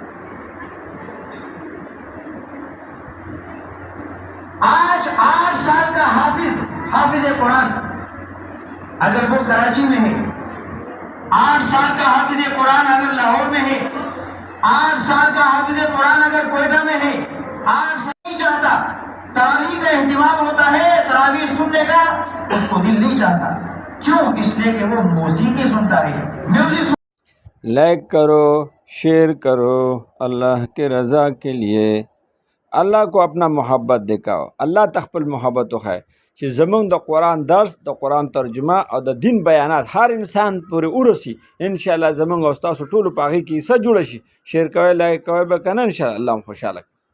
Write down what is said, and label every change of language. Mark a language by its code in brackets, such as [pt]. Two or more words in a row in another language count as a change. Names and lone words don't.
[ur] آج 8 سال کا حافظ قرآن اگر وہ کراچی میں ہے، 8 سال کا حافظ قرآن اگر لاہور میں ہے، 8 سال کا حافظ قرآن اگر کوئٹہ میں ہے، 8 سال نہیں چاہتا تراویح کا اہتمام ہوتا ہے، تراویح سننے کا اس کو دل نہیں چاہتا۔ کیوں؟ اس لیے کہ وہ موسیقی سنتا ہے، میوزک۔ لائک کرو، شیئر کرو، اللہ کے رضا کے لیے اللہ کو اپنا محبت دکھاؤ، [ps] اللہ تخپل محبت وخای چې زمونږ د قرآن درس، د قرآن ترجمه او د دین بیانات هر انسان پورې ورسی، انشاءالله زمونږ او ستاسو ټولو په هغې کې حصه جوړه شي۔ شیر کوئ، لایک کوئ به که نه، انشاءالله الله هم خوشحاله